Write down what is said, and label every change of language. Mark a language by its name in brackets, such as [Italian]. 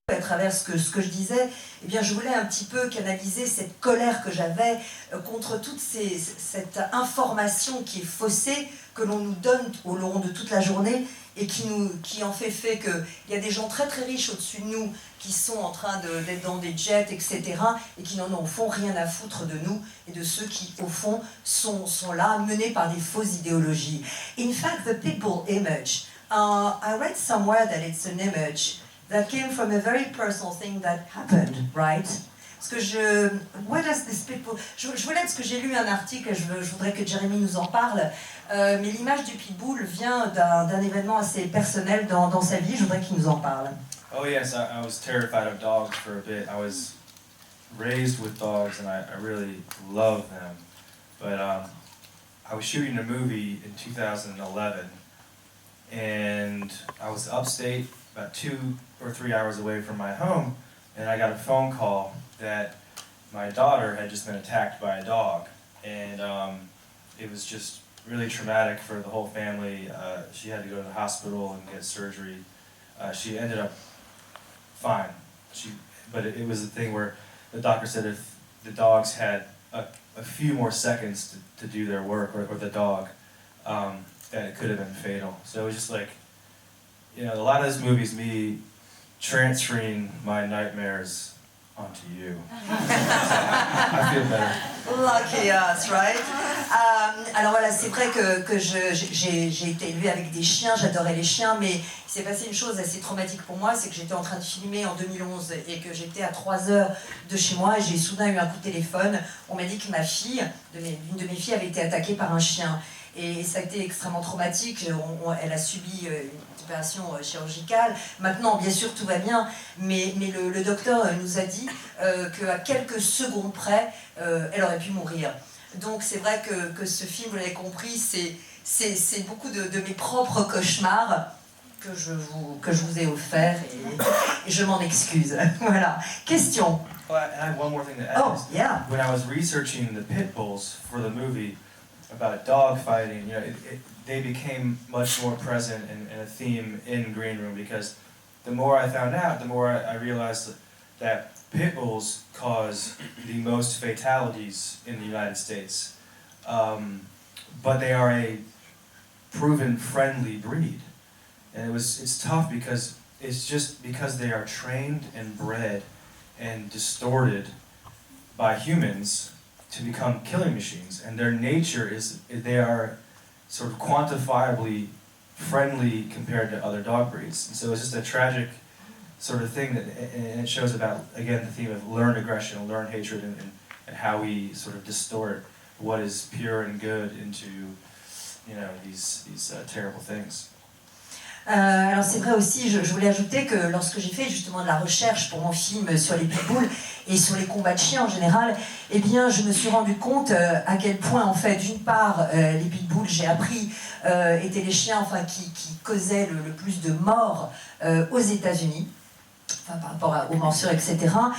[French] À travers ce que je disais, eh bien je voulais un petit peu canaliser cette colère que j'avais contre toute cette information qui est faussée, que l'on nous donne au long de toute la journée et qui en fait qu'il y a des gens très très riches au-dessus de nous qui sont en train d'être dans des jets, etc. et qui n'en ont au fond rien à foutre de nous et de ceux qui au fond sont là menés par des fausses idéologies. [English] In fact, the Pitbull image, I read somewhere that it's an image that came from a very personal thing that happened, right? [French] Parce que [English] what does this pitbull... [French] Je voulais, parce que j'ai lu un article, je voudrais que Jeremy nous en parle, mais l'image du pitbull vient d'un événement assez personnel dans sa vie, je voudrais qu'il nous en parle. [English] Oh yes, I was terrified of dogs for a bit. I was raised with dogs and I really love them. But I was shooting a movie in 2011 and I was upstate, about 2 or 3 hours away from my home, and I got a phone call that my daughter had just been attacked by a dog, and it was just really traumatic for the whole family. She had to go to the hospital and get surgery. She ended up fine, but it was a thing where the doctor said if the dogs had a few more seconds to do their work, or the dog, that it could have been fatal. So it was just like, you know, a lot of this movie is me transferring my nightmares onto you. I feel better. Lucky us, right? [French] Alors voilà, c'est vrai que j'ai été élevée avec des chiens, j'adorais les chiens, mais il s'est passé une chose assez traumatique pour moi, c'est que j'étais en train de filmer en 2011 et que j'étais à 3 heures de chez moi et j'ai soudain eu un coup de téléphone. On m'a dit que ma fille, l'une de mes filles, avait été attaquée par un chien. Et ça a été extrêmement traumatique, elle a subi une opération chirurgicale. Maintenant, bien sûr, tout va bien, mais le docteur nous a dit qu'à quelques secondes près, elle aurait pu mourir. Donc c'est vrai que ce film, vous l'avez compris, c'est beaucoup de mes propres cauchemars que je vous ai offerts et je m'en excuse. Voilà. Question. [English] Well, I have one more thing to add. Oh, yeah. When I was researching the pit bulls for the movie about dog fighting, you know, they became much more present in a theme in Green Room, because the more I found out, the more I realized that pit bulls cause the most fatalities in the United States. But they are a proven friendly breed. And it's tough because it's just because they are trained and bred and distorted by humans to become killing machines, and their nature is they are sort of quantifiably friendly compared to other dog breeds. And so it's just a tragic sort of thing that, and it shows about, again, the theme of learned aggression, learned hatred, and how we sort of distort what is pure and good into, you know, these terrible things. [French] Alors c'est vrai aussi, je voulais ajouter que lorsque j'ai fait justement de la recherche pour mon film sur les pitbulls et sur les combats de chiens en général, eh bien je me suis rendu compte à quel point en fait d'une part les pitbulls, j'ai appris, étaient les chiens enfin, qui causaient le plus de morts aux États-Unis, enfin, par rapport aux morsures, etc.